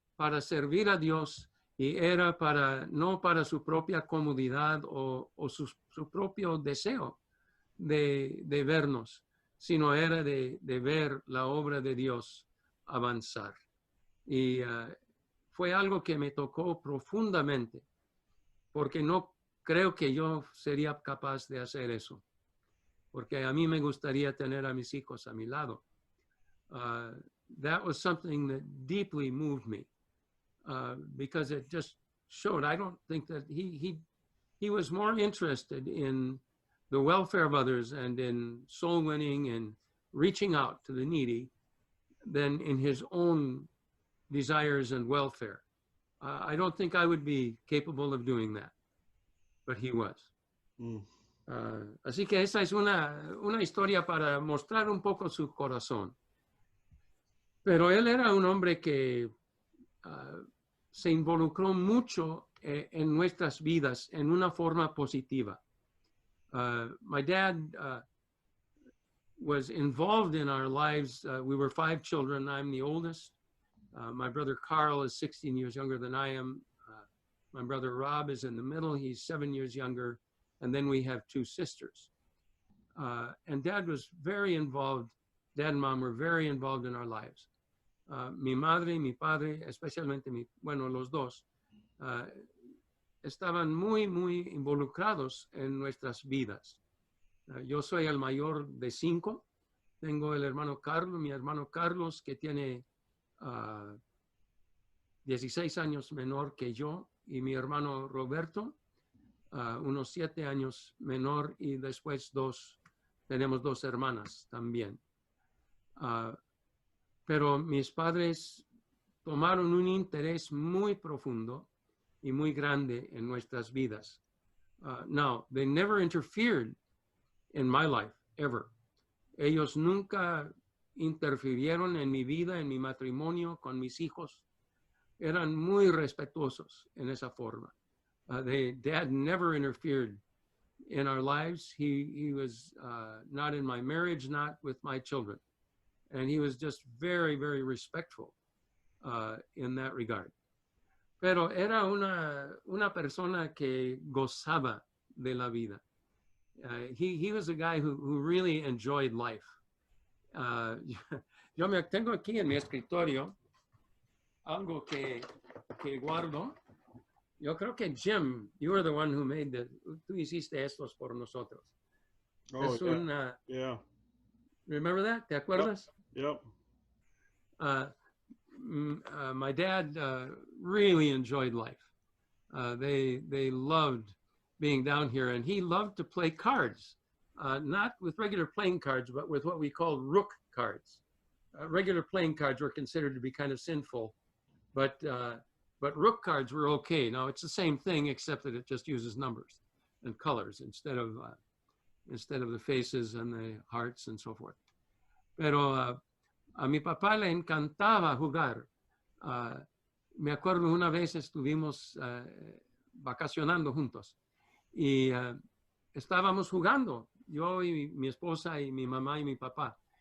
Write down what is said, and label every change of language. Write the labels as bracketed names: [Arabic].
[Spanish] para servir a Dios y era no para su propia comodidad o su propio deseo de vernos, sino era de ver la obra de Dios avanzar. Y fue algo que me tocó profundamente, porque no creo que yo sería capaz de hacer eso, porque a mí me gustaría tener a mis hijos a mi lado. [English] That was something that deeply moved me, because it just showed, I don't think that he was more interested in the welfare of others and in soul winning and reaching out to the needy than in his own desires and welfare. I don't think I would be capable of doing that, but he was. Mm. [Spanish] Así que esa es una historia para mostrar un poco su corazón. Pero él era un hombre que se involucró mucho en nuestras vidas en una forma positiva. [English] My dad was involved in our lives. We were 5 children. I'm the oldest. My brother Carl is 16 years younger than I am. My brother Rob is in the middle. He's 7 years younger. And then we have 2 sisters. And Dad was very involved. Dad and Mom were very involved in our lives. [Spanish] Mi madre y mi padre, especialmente los dos, estaban muy involucrados en nuestras vidas. Yo soy el mayor de 5. Tengo el hermano Carlos, mi hermano Carlos, que tiene 16 años menor que yo, y mi hermano Roberto, unos 7 años menor, y después tenemos 2 hermanas también. Pero mis padres tomaron un interés muy profundo y muy grande en nuestras vidas. [English] Now, they never interfered in my life, ever. [Spanish] Ellos nunca interfirieron en mi vida, en mi matrimonio, con mis hijos. Eran muy respetuosos en esa forma. [English] Dad never interfered in our lives. He was not in my marriage, not with my children. And he was just very respectful in that regard. [Spanish] Pero era una persona que gozaba de la vida. [English] He was a guy who really enjoyed life. [Spanish] Yo tengo aquí en mi escritorio algo que guardo. Yo creo que Jim, [English] you were the one who [Spanish] tú hiciste estos por nosotros. Oh, Es yeah. [English] Remember that? [Spanish] ¿Te acuerdas? Yep. [English] My dad really enjoyed life. They loved being down here, and he loved to play cards, not with regular playing cards, but with what we called rook cards. Regular playing cards were considered to be kind of sinful, but rook cards were okay. Now it's the same thing, except that it just uses numbers and colors instead of the faces and the hearts and so forth. [Spanish] Pero a mi papá le encantaba jugar. Me acuerdo una vez estuvimos vacacionando juntos y estábamos jugando, yo y mi esposa y mi mamá y mi papá.